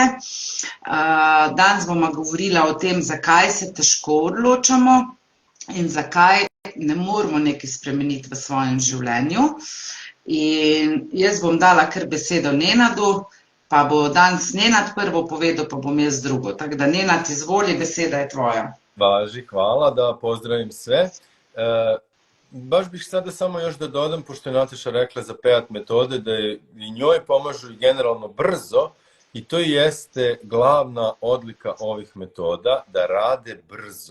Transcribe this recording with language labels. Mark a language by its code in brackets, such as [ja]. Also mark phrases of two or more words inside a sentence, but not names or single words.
[sl] Danes bomo govorila o tem, zakaj se težko odločamo in zakaj ne moramo nekaj spremeniti v svojem življenju. In jaz bom dala kar besedo Nenadu, pa bo danes Nenad prvo povedal, pa bom jaz drugo. Tako da Nenad, izvoli, beseda je tvoja. [sr] Važi, hvala, da pozdravim sve. Baš bih sada samo još da dodam, pošto je Nataša rekla za PEAT metode, da i njoj pomažu i generalno brzo i to jeste glavna odlika ovih metoda, da rade brzo.